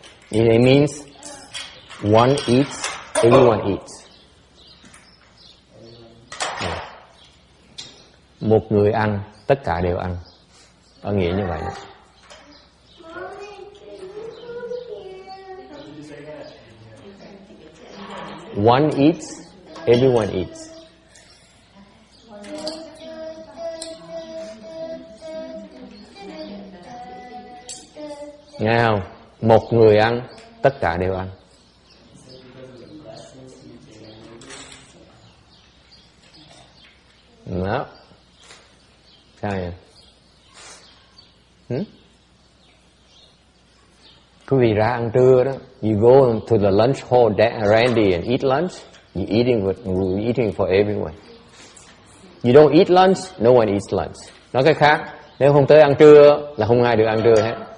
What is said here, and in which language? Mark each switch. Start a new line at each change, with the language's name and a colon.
English: It means one eats, everyone eats.
Vietnamese: Một người ăn, tất cả đều ăn. Có nghĩa như vậy đó. One eats, everyone eats. Nghe không? Một người ăn, tất cả đều ăn. Đó. Sao vậy? Quý vị ra ăn trưa đó,
English: you go to the lunch hall, Randy, and eat lunch. You're eating for everyone. You don't eat lunch, no one eats lunch.
Vietnamese: Nói cái khác, nếu không tới ăn trưa là không ai được ăn trưa hết.